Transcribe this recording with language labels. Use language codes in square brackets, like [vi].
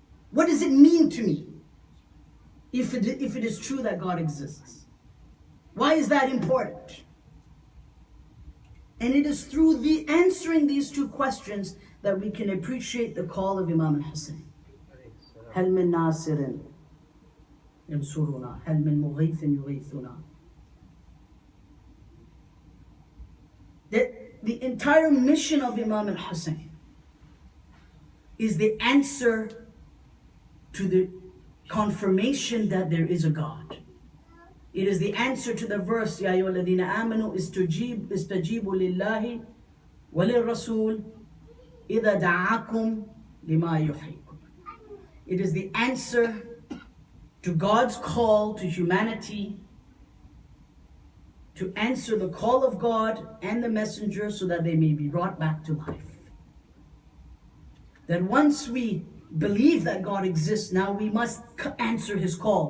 [en] What does it mean to me if it is true that God exists? Why is that important? And it is through answering these two questions that we can appreciate the call of Imam al-Hussein. [ar] هل من ناصر ينصرنا هل من مغيث يغيثنا. [en] The entire mission of Imam al-Hussein is the answer to the confirmation that there is a God. It is the answer to the verse, [ar] يا أيها الذين آمنوا استجيبوا لله وللرسول إذا دعاكم لما يحييكم. [en] It is the answer to God's call to humanity to answer the call of God and the messenger so that they may be brought back to life. That once we believe that God exists, now we must answer his call.